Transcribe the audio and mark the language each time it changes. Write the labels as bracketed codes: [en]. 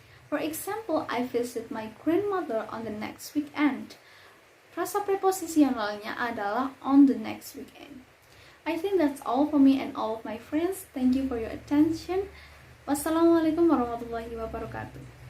[en] For example, I visit my grandmother on the next weekend. [id] Frasa preposisionalnya adalah on the next weekend. [en] I think that's all for me and all of my friends. Thank you for your attention. Wassalamualaikum warahmatullahi wabarakatuh.